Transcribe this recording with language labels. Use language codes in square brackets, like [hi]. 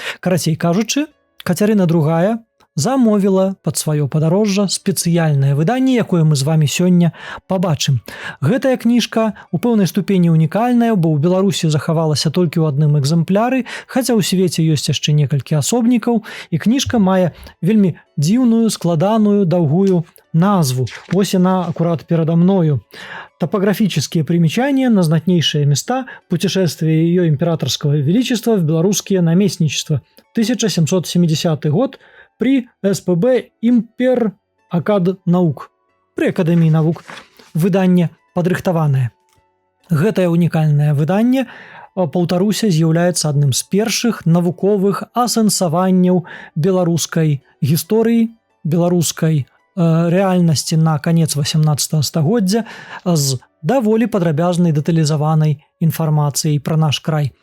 [be] Карацей кажучы, Кацярына II замовіла пад сваё падарожжа спецыяльнае выданне, якое мы з вамі сёння пабачым. Гэтая кніжка у пэўнай ступені унікальная, бо ў Беларусі захавалася толькі ў адным экзэмпляры, хаця ў свеце ёсць яшчэ некалькі асобнікаў, і кніжка мае вельмі дзіўную, складаную, даўгую назву. Вось яна акурат перада мною. [ru] Топографические примечания на знатнейшие места путешествия ее императорского величества в белорусские наместничества. 1770 год при СПБ Импер Акад Наук. При Академии наук. [be] Выданне падрыхтаванае. Гэтае унікальнае выданне, паўтаруся, з'яўляецца адным з першых навуковых асэнсаванняў беларускай гісторыі, беларускай рэальнасці на канец 18 стагоддзя з даволі падрабязнай дэталізаванай інфармацыяй пра наш край.